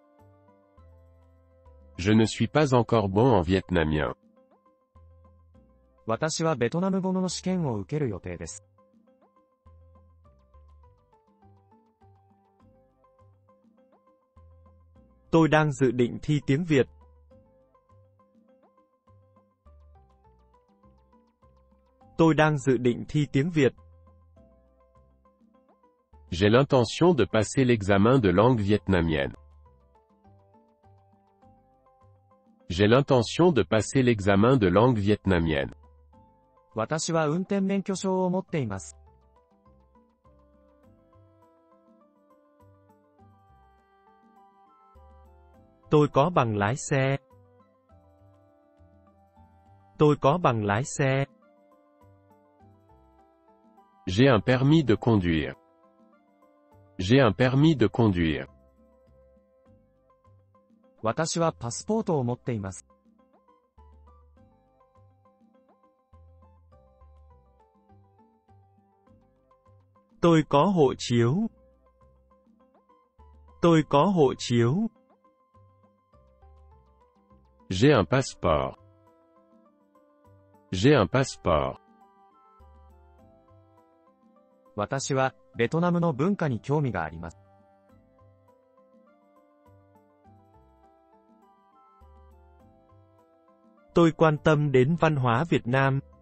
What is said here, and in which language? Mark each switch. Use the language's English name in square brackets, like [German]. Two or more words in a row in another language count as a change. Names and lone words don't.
[French] Je ne suis pas encore bon en vietnamien. [Japanese] 私はベトナム語の試験を受ける予定です。 [Vietnamese] Tôi đang dự định thi tiếng Việt. Tôi đang dự định thi tiếng Việt. [French] J'ai l'intention de passer l'examen de langue vietnamienne. J'ai l'intention de passer l'examen de langue vietnamienne. [Japanese] 私は運転免許証を持っています。 [Vietnamese] Tôi có bằng lái xe. Tôi có bằng lái xe. [French] J'ai un permis de conduire. J'ai un permis de conduire. [Japanese] 私はパスポートを持っています。 [Vietnamese] Tôi có hộ chiếu. Tôi có hộ chiếu. [French] J'ai un passeport. J'ai un passeport. [Japanese] 私はベトナムの文化に興味があります。 [Vietnamese] Tôi quan tâm đến văn hóa Việt Nam.